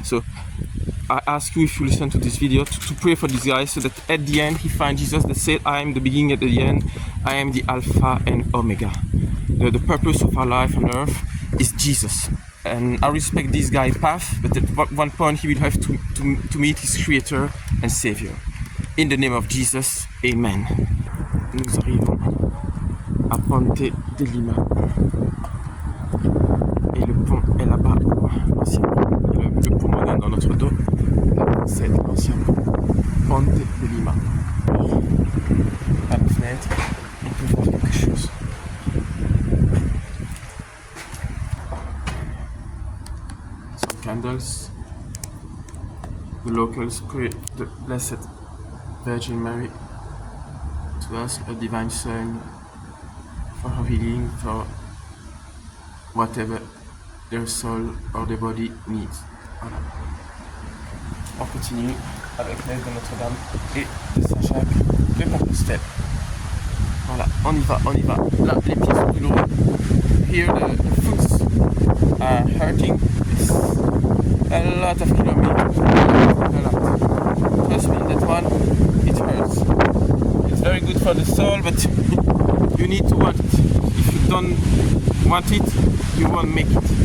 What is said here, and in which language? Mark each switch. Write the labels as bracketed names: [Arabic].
[English] So I ask you, if you listen to this video, to pray for this guy, so that at the end he finds Jesus that said, "I am the beginning and the end. I am the Alpha and Omega." The purpose of our life on earth is Jesus. And I respect this guy's path, but at one point he will have to meet his Creator and Savior. In the name of Jesus, Amen. [French] Nous arrivons à Ponte de Lima. Et le pont est là-bas, l'ancien pont. Le pont moderne dans notre dos, c'est l'ancien pont. Ponte de Lima. À la fenêtre, on peut voir quelque chose. [English] Some candles. The locals pray the Blessed Virgin Mary to ask a divine sign for her healing, for whatever their soul or their body needs. [French] Voilà. On continue avec l'aide de Notre-Dame et de Saint-Jacques de Compostelle. Voilà, on y va, on y va. Là, les pieds sont douloureux. [English] Here the foot are hurting. It's a lot of kilometers. A lot. Trust me, that one, it hurts. It's very good for the soul, but you need to want it. If you don't want it, you won't make it.